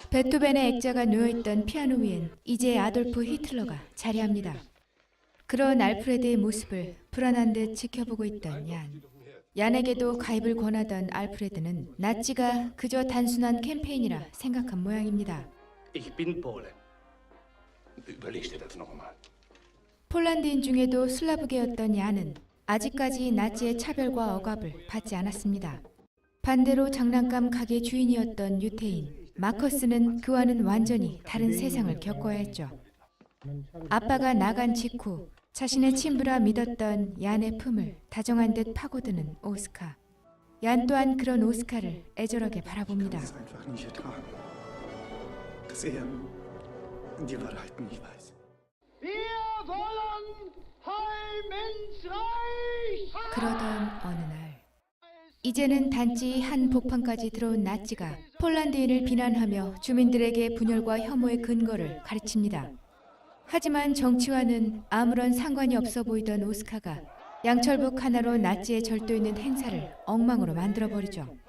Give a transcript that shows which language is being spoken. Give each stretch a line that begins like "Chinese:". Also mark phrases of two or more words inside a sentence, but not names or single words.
Korean: 베토벤의 액자가 놓여있던 피아노 위엔 이제 아돌프 히틀러가 자리합니다. 그런 알프레드의 모습을 불안한 듯 지켜보고 있던 얀. 얀에게도 가입을 권하던 알프레드는 나치가 그저 단순한 캠페인이라 생각한 모양입니다.
German: Ich bin Pole. Überlegst dir das noch einmal.
Korean: 폴란드인 중에도 슬라브계였던 얀은 아직까지 나치의 차별과 억압을 받지 않았습니다. 반대로 장난감 가게 주인이었던 유태인 마커스는 그와는 완전히 다른 세상을 겪어야 했죠. 아빠가 나간 직후 자신의 친부라 믿었던 얀의 품을 다정한 듯 파고드는 오스카. 얀 또한 그런 오스카를 애절하게 바라봅니다.
German: Das einfach nicht ertragen. Dass er die Wahrheit nicht weiß.
Korean: 그러던 어느 날 이제는 단지 한 복판까지 들어온 나치가 폴란드인을 비난하며 주민들에게 분열과 혐오의 근거를 가르칩니다. 하지만 정치와는 아무런 상관이 없어 보이던 오스카가 양철북 하나로 나치의 절도 있는 행사를 엉망으로 만들어버리죠.